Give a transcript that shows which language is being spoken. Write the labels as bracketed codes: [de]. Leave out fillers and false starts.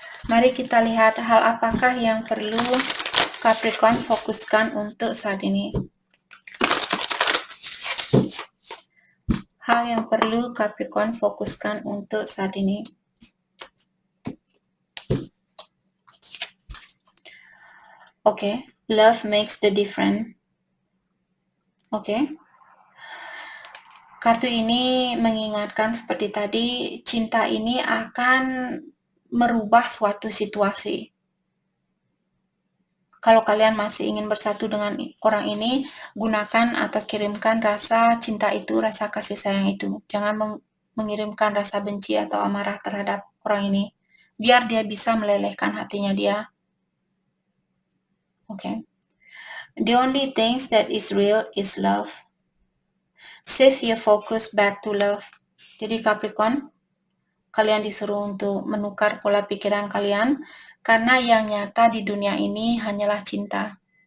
[id] Mari kita lihat hal apakah yang perlu Capricorn fokuskan untuk saat ini. Hal yang perlu Capricorn fokuskan untuk saat ini. [en] Oke, love makes the difference. Oke. [id] Kartu ini mengingatkan seperti tadi, cinta ini akan merubah suatu situasi. Kalau kalian masih ingin bersatu dengan orang ini, gunakan atau kirimkan rasa cinta itu, rasa kasih sayang itu. Jangan mengirimkan rasa benci atau amarah terhadap orang ini. Biar dia bisa melelehkan hatinya dia. Okay. [en] The only things that is real is love. Shift your focus back to love. [id] Jadi Capricorn, kalian disuruh untuk menukar pola pikiran kalian, karena yang nyata di dunia ini hanyalah cinta.